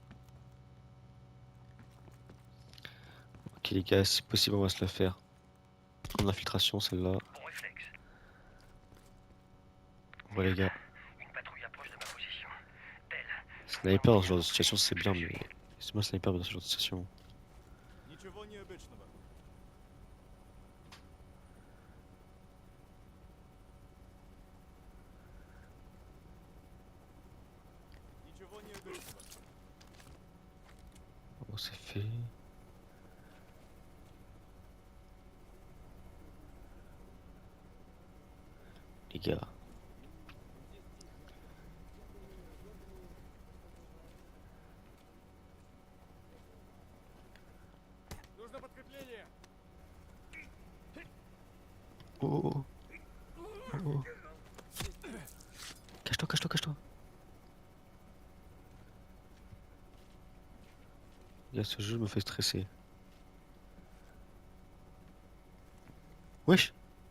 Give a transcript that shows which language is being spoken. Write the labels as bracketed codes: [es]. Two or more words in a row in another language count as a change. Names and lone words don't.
[fr] Ok les gars, si possible on va se la faire. En infiltration celle-là. Bon réflexe. Ouais les gars. Une patrouille approche de ma position. Belle. Sniper dans ce genre de situation c'est bien mais... C'est moi sniper dans ce genre de situation. [ru] Ничего необычного. Ничего необычного. [fr] Bon c'est fait. Les gars. [ru] Нужно подкрепление. Oh, oh, oh. Oh. [fr] Cache-toi, cache-toi, cache-toi. Gars, ce jeu me fait stresser. Wesh.